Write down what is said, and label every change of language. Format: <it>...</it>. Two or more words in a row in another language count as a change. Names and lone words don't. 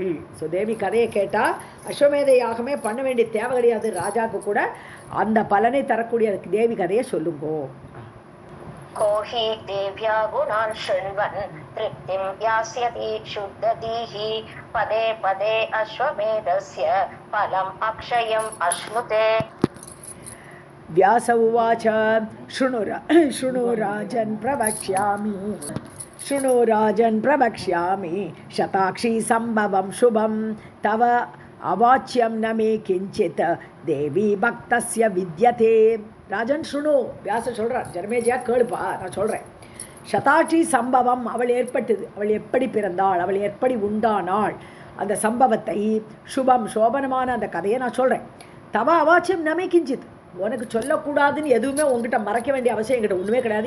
<ta>ஸோ தேவி கதையை கேட்டால் அஸ்வமேத யாகமே பண்ண வேண்டிய தேவை கிடையாது ராஜாவுக்கு கூட. அந்த பலனை தரக்கூடிய தேவி கதையை சொல்லுங்கோ.</ta> <sa>को हि देव्या गुणान् शृण्वन् तृप्तिं यास्यति शुद्धधीः पदे पदे अश्वमेधस्य फलम् अक्षयम् अश्नुते. व्यास उवाच शृणु राजन् प्रवक्ष्यामि शताक्षी सम्भवं शुभं तव अवाच्यं न मे किञ्चित् देवी भक्तस्य विद्यते. राजन् शृणु,</sa> <ta>வியாச சொல்கிறார், ஜனமேஜயா கேளுப்பா, நான் சொல்கிறேன். சதாட்சி சம்பவம், அவள் ஏற்பட்டது, அவள் எப்படி பிறந்தாள், அவள் எப்படி உண்டானாள், அந்த சம்பவத்தை, சுபம் சோபனமான அந்த கதையை நான் சொல்கிறேன்.</ta> <sa>तव अवाच्यं न मे किञ्चित्,</sa> <ta>உனக்கு சொல்லக்கூடாதுன்னு எதுவுமே உங்ககிட்ட மறைக்க வேண்டிய அவசியம் என்கிட்ட ஒன்றுமே கிடையாது.</ta>